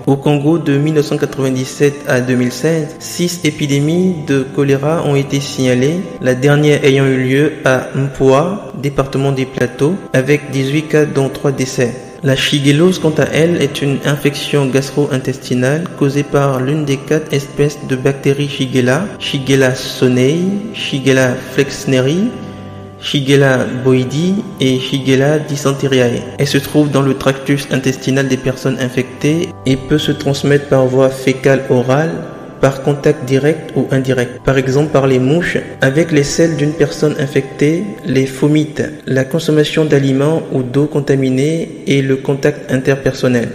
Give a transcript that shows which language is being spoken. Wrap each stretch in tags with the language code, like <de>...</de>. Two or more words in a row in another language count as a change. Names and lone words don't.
<fr>Au Congo, de 1997 à 2016, 6 épidémies de choléra ont été signalées, la dernière ayant eu lieu à Mpua, département des Plateaux, avec 18 cas dont 3 décès. La shigellose, quant à elle, est une infection gastro-intestinale causée par l'une des 4 espèces de bactéries Shigella, Shigella sonnei, Shigella flexneri, Shigella boïdi et Shigella dysenteriae. Elle se trouve dans le tractus intestinal des personnes infectées et peut se transmettre par voie fécale-orale, par contact direct ou indirect, par exemple par les mouches, avec les selles d'une personne infectée, les fomites, la consommation d'aliments ou d'eau contaminée et le contact interpersonnel.</fr>